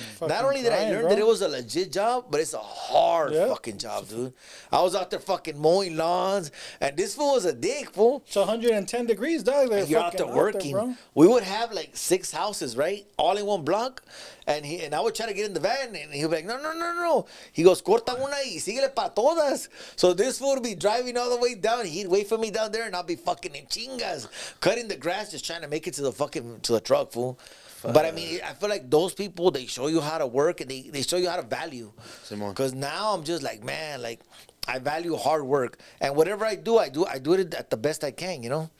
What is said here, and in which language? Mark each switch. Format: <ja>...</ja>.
<en>Not only did I learn that it was a legit job, but it's a hard fucking job, dude. I was out there fucking mowing lawns, and this fool was a dick, fool. It's 110 degrees, dog. And you're out there working. We would have like 6 houses, right, all in one block, and I would try to get in the van, and he'd be like, no. He goes,</en> <es>corta una y síguele pa todas.</es> <en>So this fool would be driving all the way down. He'd wait for me down there, and I'll be fucking in chingas, cutting the grass, just trying to make it to the truck, fool. But I mean, I feel like those people, they show you how to work, and they show you how to value. Because now I'm just like, man, like, I value hard work, and whatever I do it at the best I can, you know.</en>